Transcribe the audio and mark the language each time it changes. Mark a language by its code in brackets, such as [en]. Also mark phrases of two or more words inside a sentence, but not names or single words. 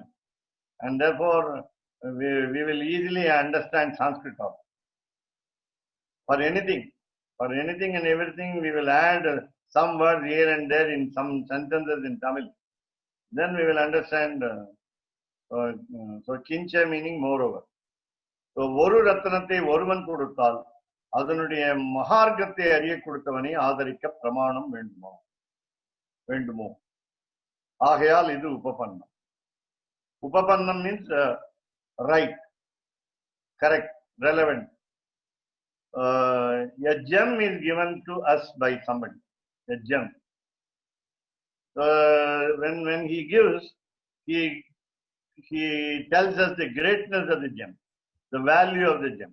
[en] And therefore, we will easily understand Sanskrit also. For anything and everything, we will add some words here and there in some sentences in Tamil. Then we will understand. So kincha meaning moreover. [ta] So ஒரு ரத்னத்தை ஒருவன் கொடுத்தால் அதனுடைய மஹார்கத்தை அறிய கொடுத்தவனே ஆதரிக்க பிரமாணம் வேண்டுமோ. ஆகையால் இது உபபன்னம். [en] Upapannam means right, correct, relevant. A gem is given to us by somebody. A gem. When he gives, he tells us the greatness of the gem, the value of the gem.